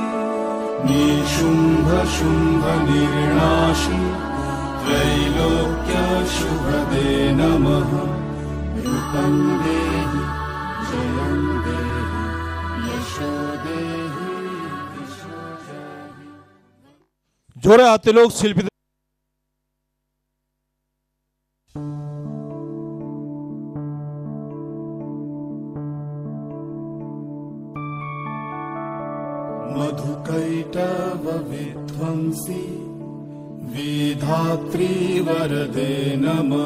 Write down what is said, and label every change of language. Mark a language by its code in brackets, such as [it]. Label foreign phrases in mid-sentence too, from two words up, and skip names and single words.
[sa] निशुंभ शुंभ निर्णाशि त्रैलोक्य शुभदे नमः। रूपं देहि जयं देहि यशो देहि दिशो जहि। [bn] জোরে হাতে লোক শিল্পীদের [sa] मधुकैटव विध्वंसी विधात्री वरदे नमः।